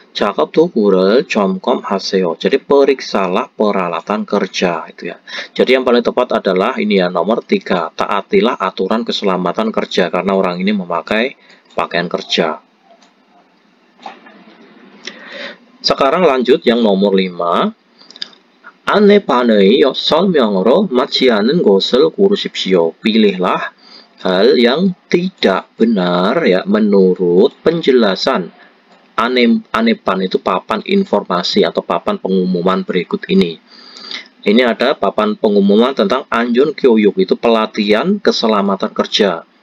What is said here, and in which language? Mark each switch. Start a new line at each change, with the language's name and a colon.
Korean: 작업 도구를 점검하세요.
Indonesian: Jadi periksalah peralatan kerja itu ya. Jadi yang paling tepat adalah ini ya, nomor 3. Taatilah aturan keselamatan kerja karena orang ini memakai pakaian kerja. Sekarang lanjut yang nomor 5.
Korean: 안내판의 설명으로 맞지 않은 것을 고르십시오.
Indonesian: Pilihlah hal yang tidak benar ya menurut penjelasan. Anepan itu papan informasi atau papan pengumuman berikut ini. Ini ada papan pengumuman tentang 안전 교육, itu pelatihan keselamatan kerja.